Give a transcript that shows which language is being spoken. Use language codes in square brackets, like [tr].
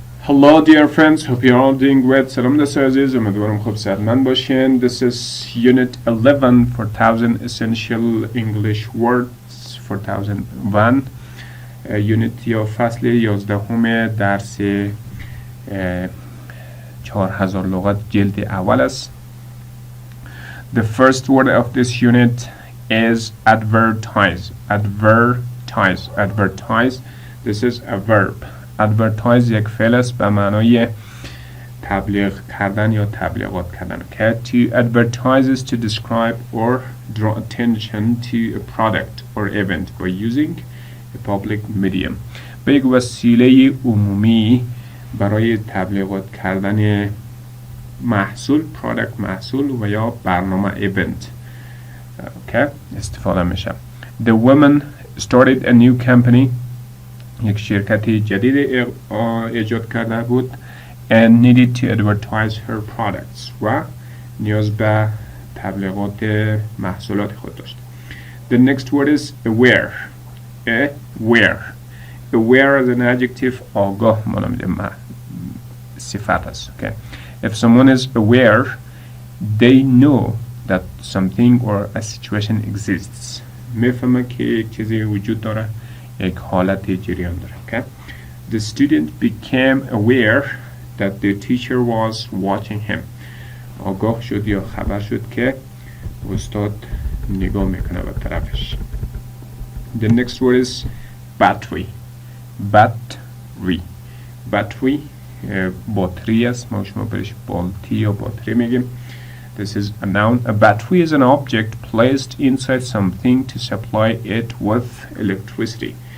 [en] Hello dear friends, hope you're all doing well. [fa] سلام دوستان عزیز، امیدوارم خوب صحتمند باشین. [en] This is Unit 11 4000 Essential English Words 4001 Unit [fa] یا فصل 11 درس 4000 لغات جلد اول است. [en] The first word of this unit is advertise. Advertise. Advertise. This is a verb. [fa] advertise یک فعل است به معنای تبلیغ کردن یا تبلیغات کردن. [en] Okay? To advertise is to describe or draw attention to a product or event by using a public medium. [fa] به یک وسیله عمومی برای تبلیغات کردن محصول product محصول و یا برنامه event okay? استفاده میشه. [en] The woman started a new company. [fa] یک شرکت جدید ایجاد کرده بود [en] and needed to advertise her products [fa] و نیاز به تبلیغات محصولات خود داشت. [en] The next word is aware. Aware. Aware is an adjective [fa] آگاه مانند صفت است. [en] Okay. If someone is aware, they know that something or a situation exists. [fa] میفهمه که یک چیزی وجود داره، یک حالت جریان داره. [en] Okay? The student became aware that the teacher was watching him. [fa] آگاه شد یا خبر شد که استاد نگاه میکنه به طرفش. [en] The next word is battery. Battery. [fa] Battery باتری است. ما شما برش بالتی یا باتری میگیم. [en] This is a noun. A battery is an object placed inside something to supply it with electricity.